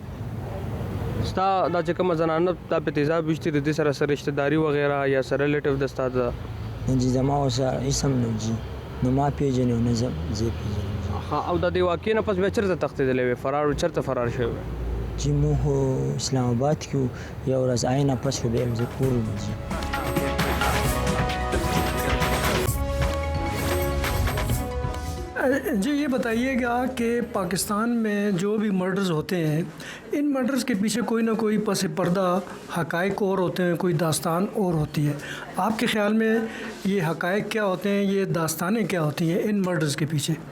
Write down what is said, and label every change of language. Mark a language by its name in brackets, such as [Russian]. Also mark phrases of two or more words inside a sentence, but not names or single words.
[Pashto] ستا دا چې کومه زنانه دا په تیزاب ویشتي د دې سره څه رشته داري وغیره یا څه ریلیټیو ده ستا ده؟ نه جي زما ورسره هېڅ هم نه جي نه ما پېژنې او نه زه پېژنم. او د دې واقعې نه پس بیا چېرته تښتېدلی وې فرار چېرته فرار شوی وی؟ جي موږ اسلام آباد کې وو یوه ورځ آی نه پس خو بیا زه کور وم جي. [Urdu] جی یہ بتائیے گا کہ پاکستان میں جو بھی مرڈرز ہوتے ہیں ان مرڈرز کے پیچھے کوئی نہ کوئی پس پردہ حقائق اور ہوتے ہیں کوئی داستان اور ہوتی ہے آپ کے خیال میں یہ حقائق کیا ہوتے ہیں یہ داستانیں کیا ہوتی ہیں ان مرڈرز کے پیچھے؟